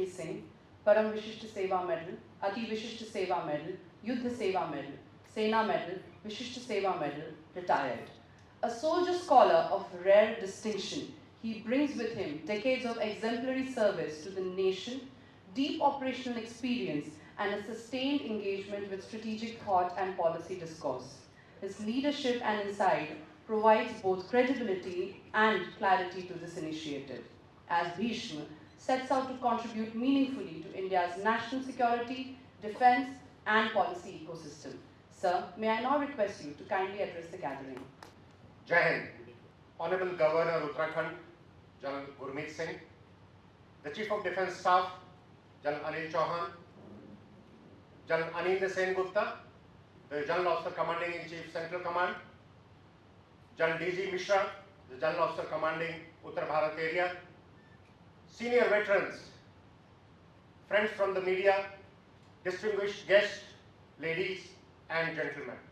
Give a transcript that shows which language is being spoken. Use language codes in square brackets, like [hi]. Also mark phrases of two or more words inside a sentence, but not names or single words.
[en] Singh, Param Vishisht Seva Medal, Ati Vishisht Seva Medal, Yuddha Seva Medal, Sena Medal, Vishisht Seva Medal, retired. A soldier scholar of rare distinction, he brings with him decades of exemplary service to the nation, deep operational experience and a sustained engagement with strategic thought and policy discourse. His leadership and insight provides both credibility and clarity to this initiative, as BHISM sets out to contribute meaningfully to India's national security, defense, and policy ecosystem. Sir, may I now request you to kindly address the gathering. [hi] जय हिंद. [en] Hon'ble Governor of Uttarakhand, General Gurmeet Singh, the Chief of Defence Staff, General Anil Chauhan, General Anindya Sen Gupta, the General Officer Commanding in Chief Central Command, General D.G. Mishra, the General Officer Commanding Uttar Bharat area, senior veterans, friends from the media, distinguished guests, ladies and gentlemen.